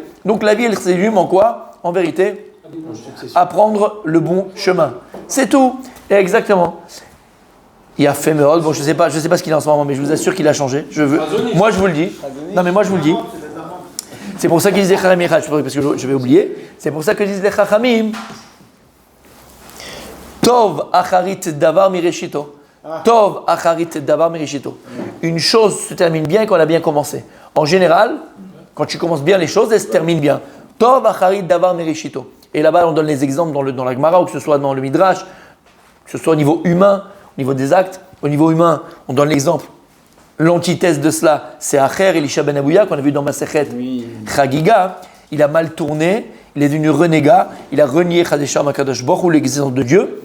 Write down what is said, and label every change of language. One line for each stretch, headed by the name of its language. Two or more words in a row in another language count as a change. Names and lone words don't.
French: Donc la vie, elle se résume en quoi ? En vérité, apprendre le bon chemin. C'est tout. Et exactement. Il a fait Meod. Bon, je sais pas ce qu'il a en ce moment, mais je vous assure qu'il a changé. Moi, je vous le dis. Non, mais moi, je vous le dis. C'est pour ça qu'ils disent les Chachamim, parce que je vais oublier. C'est pour ça que disent les Chachamim.
Hebrew: טוב אחרית דבר מראשיתו. טוב אחרית דבר מראשיתו.
French: Une chose se termine bien quand elle a bien commencé. En général, quand tu commences bien les choses, elles se terminent bien.
Hebrew: טוב אחרית דבר מראשיתו.
French: Et là-bas, on donne les exemples dans la Gemara, ou que ce soit dans le Midrash, que ce soit au niveau humain, au niveau des actes. Au niveau humain, on donne l'exemple. L'antithèse de cela, c'est Acher Elisha ben Abouya, qu'on a vu dans Masechet Chagiga. Il a mal tourné, il est devenu renégat, il a renié Chadeshah
Hebrew: מהקדוש ברוך הוא,
French: l'existence de Dieu.